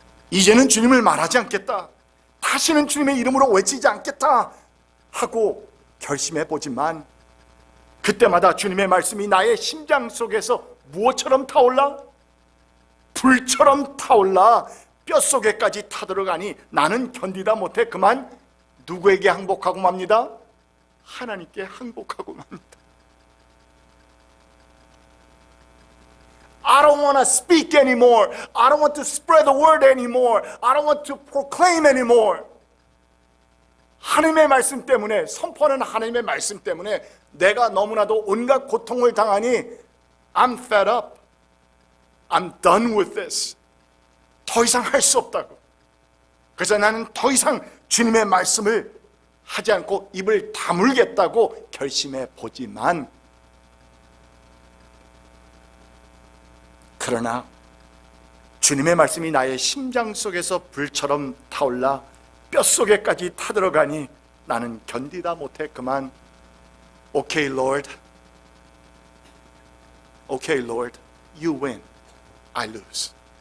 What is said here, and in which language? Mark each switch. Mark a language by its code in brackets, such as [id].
[ko] 이제는 주님을 말하지 않겠다, 다시는 주님의 이름으로 외치지 않겠다 하고 결심해 보지만 그때마다 주님의 말씀이 나의 심장 속에서 무엇처럼 타올라? 불처럼 타올라 뼛속에까지 타들어가니 나는 견디다 못해 그만 누구에게 항복하고 맙니다? 하나님께 항복하고 맙니다. [en] I don't want to speak anymore. I don't want to spread the word anymore. I don't want to proclaim anymore. [ko] 하나님의 말씀 때문에, 선포하는 하나님의 말씀 때문에 내가 너무나도 온갖 고통을 당하니 [en] I'm fed up. I'm done with this. [ko] 더 이상 할 수 없다고. 그래서 나는 더 이상 주님의 말씀을 하지 않고 입을 다물겠다고 결심해 보지만, 그러나 주님의 말씀이 나의 심장 속에서 불처럼 타올라 뼛속에까지 타들어가니 나는 견디다 못해 그만 [en] Okay Lord, Okay Lord, you win, I lose.